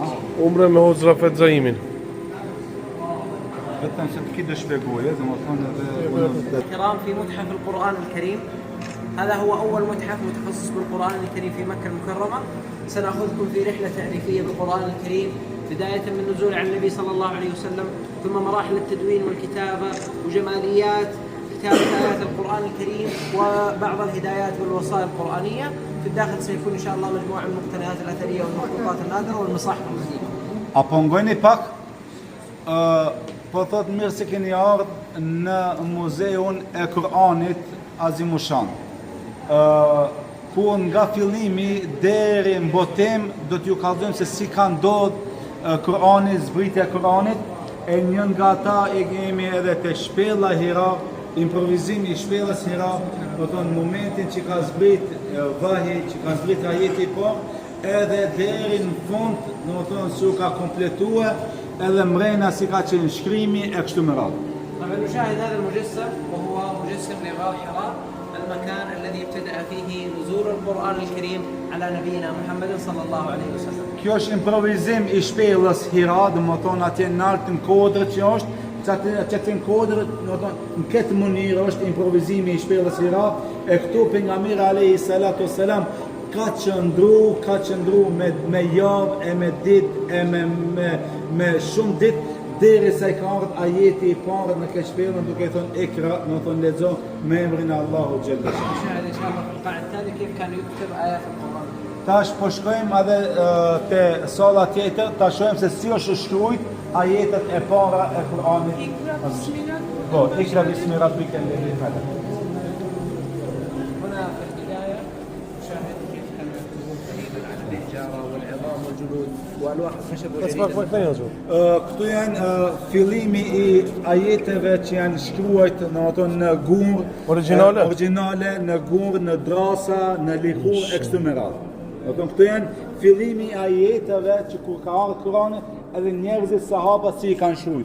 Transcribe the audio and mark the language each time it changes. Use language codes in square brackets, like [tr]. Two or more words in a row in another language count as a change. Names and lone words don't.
[sq] Umre me hoxh Rafet Zaimin. Vetëm se të kidë shpjegoje, domethënë edhe [ar] الكرام في متحف القرآن الكريم. هذا هو أول متحف متخصص بالقرآن الكريم في مكة المكرمة. سنأخذكم في رحلة تعريفية بالقرآن الكريم بداية من نزول عن النبي صلى الله عليه وسلم، ثم مراحل التدوين والكتابة وجماليات كتابة آيات القرآن الكريم وبعض الهدايات والوصايا القرآنية. في الداخل سيكون إن شاء الله مجموعة من المقتنيات الأثرية والمخطوطات النادرة والمصاحف القديمة. [sq] apo ngojni pak po thot mirë se keni ardhur në muzeun e Kur'anit Azimushan. Ku nga fillimi deri në botim do t'ju kallëzojmë se si ka ndodhur Kur'ani, zbritja e Kur'anit, e një nga ata e kemi edhe te shpella Hira, improvizimi i shpellës Hira, do të thonë momentin që ka zbrit vahi, që ka zbrit ajeti po, edhe deri në fund, do të thonë se u ka kompletuar edhe mrena si ka qenë shkrimi e kështu me radhë. [ar] طبعا نشاهد هذا المجسم وهو مجسم لغار حراء، المكان الذي ابتدأ فيه نزول القرآن الكريم على نبينا محمد صلى الله عليه وسلم. [sq] Kjo është improvizim i shpellës Hira, do të thonë atje në altin kodrë që është, çatin kodrë, do të thonë në këtë mënyrë është improvizimi i shpellës Hira, e këtu pejgamberi [ar] عليه الصلاة والسلام [sq] ka qëndru me javë e me ditë e me shumë ditë derisa i ka ardhur ajeti i parë në këtë shpellën duke thënë Ikra, do të thonë lexo me emrin e Allahut xhalla. [ar] نشاهد إن شاء الله في القاعة التالية كيف كان يكتب آيات القرآن. [sq] Tash po shkojmë edhe te salla tjetër, ta shohim se si është shkruajt ajetet e para e Kur'anit. Po, [ar] اقرأ باسم ربك الذي خلق. هنا في البداية نشاهد كيف كانوا يكتبون قريبا عن الحجارة والعظام والجلود وألواح الخشب والجليد. [sq] Këtu janë fillimi i ajeteve që janë shkruajt në gur origjinale, në gur, në drasa, në lihur e kështu me radhë. Këtu janë fillimi i ajeteve që kur ka ardhur Kurani, edhe njerëzit sahabët si i kanë shkruajt.